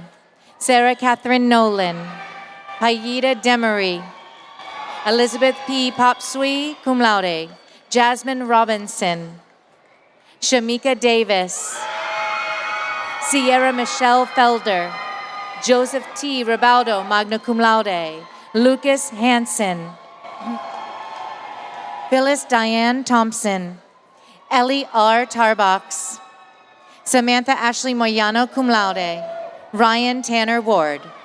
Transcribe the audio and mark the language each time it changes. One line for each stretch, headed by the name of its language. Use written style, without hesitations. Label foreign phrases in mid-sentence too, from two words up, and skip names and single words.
English: Sarah Catherine Nolan. Payita Demery. Elizabeth P. Popsui,
Latin: cum laude.
English: Jasmine Robinson. Shamika Davis. Sierra Michelle Felder. Joseph T. Ribaldo,
Latin: magna cum laude.
English: Lucas Hansen. Phyllis Diane Thompson. Ellie R. Tarbox. Samantha Ashley Moyano,
Latin: cum laude.
English: Ryan Tanner Ward.